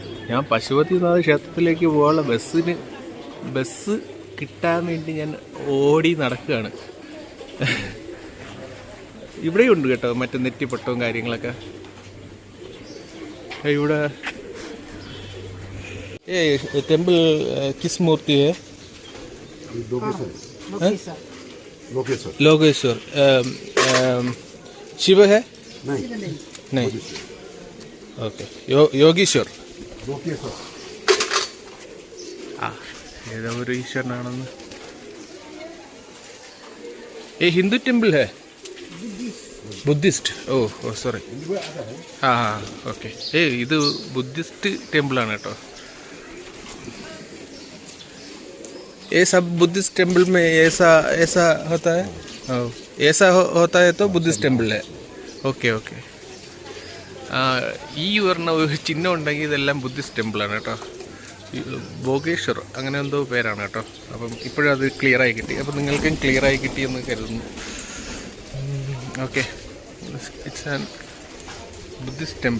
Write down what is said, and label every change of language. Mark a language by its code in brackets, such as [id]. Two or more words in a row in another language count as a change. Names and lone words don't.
[ml] ഞാൻ പശുപതിനാഥ ക്ഷേത്രത്തിലേക്ക് പോകാനുള്ള ബസ് കിട്ടാൻ വേണ്ടി ഞാൻ ഓടി നടക്കുകയാണ്. ഇവിടെയുണ്ട് കേട്ടോ മറ്റേ നെറ്റിപ്പട്ടവും കാര്യങ്ങളൊക്കെ. [hi] ഇവിടെ टेम्पल किस मूर्ति है? लोकेश्वर. शिव है? नहीं. ओके. योगीश्वर. [ml] ഏതോ ഒരു ഈശ്വരനാണെന്ന്. [hi] हिंदू टेम्पल है? [en] Buddhist. Oh sorry. [ml] ഓക്കെ. ഇത് [en] Buddhist temple-ആണ് [ml] കേട്ടോ. [hi] ये सब [en] Buddhist temple [hi] में ऐसा होता है. ऐसा होता है तो [en] Buddhist temple [hi] है. [ml] ഓക്കെ. ഈ പറഞ്ഞ ഒരു ചിഹ്നം ഉണ്ടെങ്കിൽ ഇതെല്ലാം [en] Buddhist temple-ആണ് [ml] കേട്ടോ. ഭോഗേശ്വർ അങ്ങനെ എന്തോ പേരാണ് കേട്ടോ. അപ്പം ഇപ്പോഴും അത് ക്ലിയറായി കിട്ടി. അപ്പം നിങ്ങൾക്കും ക്ലിയറായി കിട്ടിയെന്ന് കരുതുന്നു. [en] Okay. It's an Buddhist temple.